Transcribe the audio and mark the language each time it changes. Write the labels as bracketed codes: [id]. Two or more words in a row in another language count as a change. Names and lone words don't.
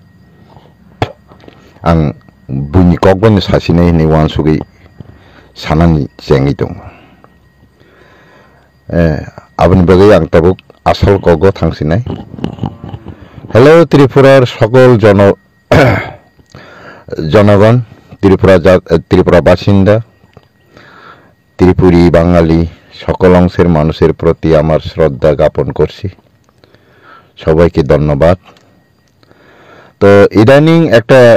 [trp] ang bunyi kokban sasine ni wansugi sanani jengi dong abani bagai ang tabuk asal kogo thangsinai [bn] hello Tripurar সকল জনগণ ত্রিপুরা বাসিন্দা ত্রিপুরী বাঙালি সকল অংশের মানুষের প্রতি আমার শ্রদ্ধা জ্ঞাপন করছি সবাইকে ধন্যবাদ তো ইদানিং একটা